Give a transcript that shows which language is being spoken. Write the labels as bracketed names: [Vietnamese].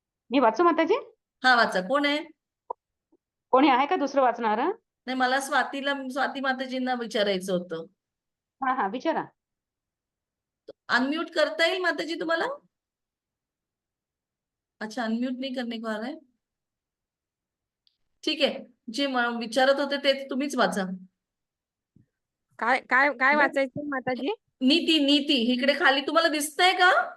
[Marathi] मी वाचू माताजी? हा वाचा. कोण आहे? कोणी आहे का दुसरं वाचणार? नाही, मला स्वाती माताजींना विचारायचं होतं. हा हा विचारा. अनम्यूट करता येईल माताजी तुम्हाला? [Hindi] अच्छा, अनम्यूट नहीं करने को आ रहा है. [Marathi] ठीक आहे, जे विचारत होते ते तुम्हीच वाचा. काय काय काय वाचायचं माताजी? नीती नीती इकडे खाली तुम्हाला दिसतंय का?